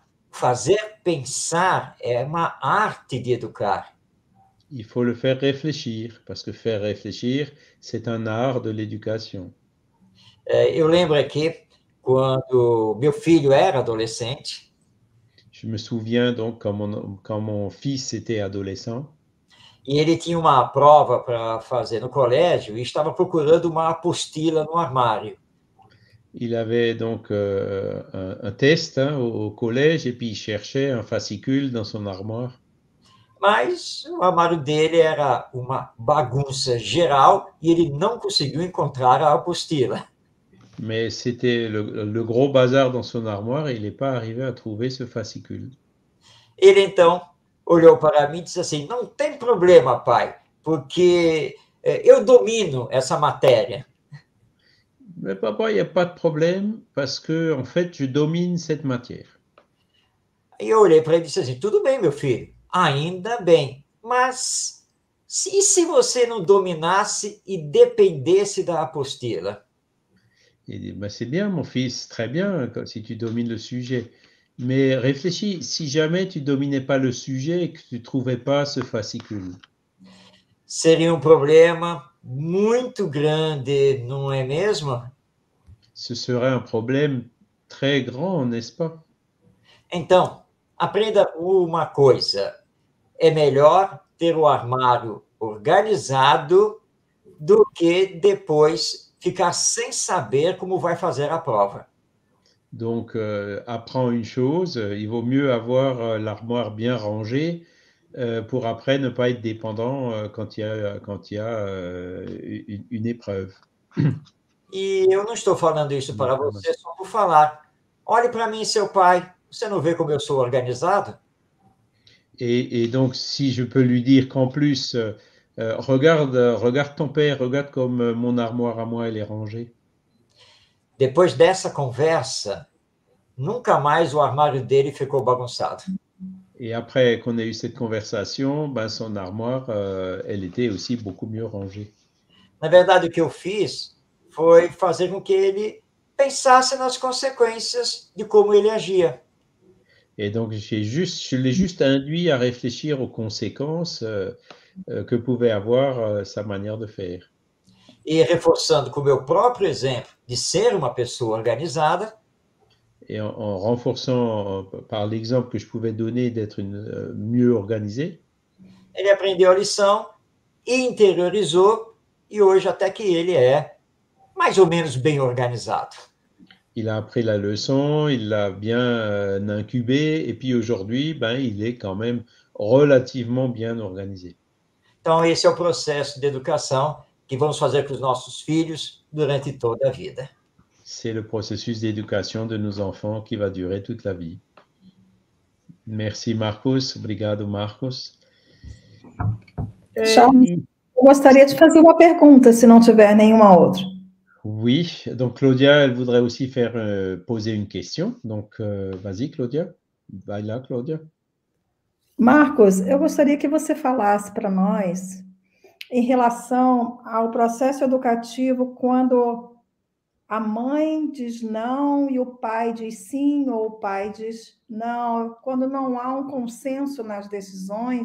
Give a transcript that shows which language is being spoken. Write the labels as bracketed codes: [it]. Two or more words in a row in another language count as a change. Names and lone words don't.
[pt] Fazer pensar é uma arte de educar. [fr] il faut le faire réfléchir, parce que faire réfléchir, c'est un art de l'éducation. [pt] Eu lembro aqui, quando meu filho era adolescente, [fr] Je me souviens donc quand mon fils était adolescent, [pt] e ele tinha uma prova para fazer no colégio e estava procurando uma apostila no armário. [fr] il avait donc un test au collège et puis il cherchait un fascicule dans son armoire. [pt] Mas o armário dele era uma bagunça geral e ele não conseguiu encontrar a apostila. [fr] Mais c'était le gros bazar dans son armoire et il n'est pas arrivé à trouver ce fascicule. [pt] Ele então olhou para mim e disse assim: não tem problema, pai, porque eu domino essa matéria. [fr] Mais papa, il n'y a pas de problème parce que en fait, je domine cette matière. [pt] E eu olhei para ele e disse assim: tudo bem, meu filho, ainda bem, mas e se você não dominasse e dependesse da apostila? [fr] Il dit, ben, c'est bien, mon fils, très bien, si tu domines le sujet. Mais réfléchis, si jamais tu dominais pas le sujet et que tu trouvais pas ce fascicule. [pt] Seria um problema muito grande, não é mesmo? [fr] Ce serait un problème très grand, n'est-ce pas? [pt] Então, aprenda uma coisa: é melhor ter o armário organizado do que depois ficar sem saber como vai fazer a prova. [fr] Donc, apprends une chose, il vaut mieux avoir l'armoire bien rangée pour après ne pas être dépendant quand il y a une épreuve. [pt] E eu não estou falando isso para você só por falar. Olhe para mim, seu pai. Você não vê como eu sou organizado? [fr] Et donc, si je peux lui dire qu'en plus, regarde ton père, regarde comme mon armoire à moi, elle est rangée. [pt] Depois dessa conversa, nunca mais o armário dele ficou bagunçado. [fr] Et après qu'on ait eu cette conversation, ben, son armoire, elle était aussi beaucoup mieux rangée. [pt] Na verdade, o que eu fiz foi fazer com que ele pensasse nas consequências de como ele agia. [fr] Et donc, je l'ai juste induit à réfléchir aux conséquences que pouvait avoir sa manière de faire. [pt] E reforçando com o meu próprio exemplo de ser uma pessoa organizada, [fr] Et en renforçant par l'exemple que je pouvais donner d'être mieux organisé, [pt] ele aprendeu a lição e interiorizou, e hoje até que ele é mais ou menos bem organizado. [fr] il a appris la leçon, il l'a bien incubé, et puis aujourd'hui, ben, il est quand même relativement bien organisé. [pt] Então, esse é o processo de educação que vamos fazer com os nossos filhos durante toda a vida. [fr] C'est le processus d'éducation de nos enfants qui va durer toute la vie. Merci, [pt] Marcos. Obrigado, Marcos. Charles, eu gostaria de fazer uma pergunta, se não tiver nenhuma outra. [fr] Oui, donc Claudia, elle voudrait aussi faire poser une question. Donc, vas-y, Claudia. [pt] Vai lá, Claudia. Marcos, eu gostaria que você falasse para nós em relação ao processo educativo quando a mãe diz não e o pai diz sim, ou o pai diz não, quando não há um consenso nas decisões.